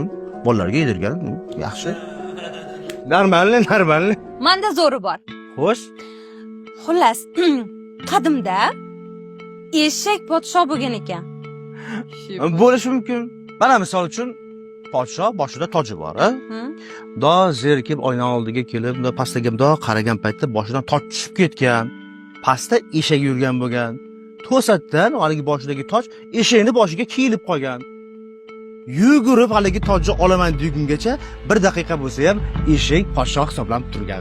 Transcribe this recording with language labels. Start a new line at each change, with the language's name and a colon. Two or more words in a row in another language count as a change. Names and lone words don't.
Uzbek: Bolalarga yedirgan yaxshi. Normalniy. Manda zo'ri bor. Xo'sh. Xullas, qadimda eshak podsho bo'lgan ekan. Bo'lishi mumkin. Mana misol uchun podsho boshida toji bor, a? Hı? Do zerikib oyna oldiga kelib, pastga do qaragan paytda boshidan toj tushib ketgan. Pastda eshak yurgan bo'lgan. To'satdan haligi boshidagi toj eshakning boshiga kiyilib qolgan. Yugurib haligi tojni olaman degungacha 1 daqiqa bo'lsa ham eshak podsho hisoblanib turgan.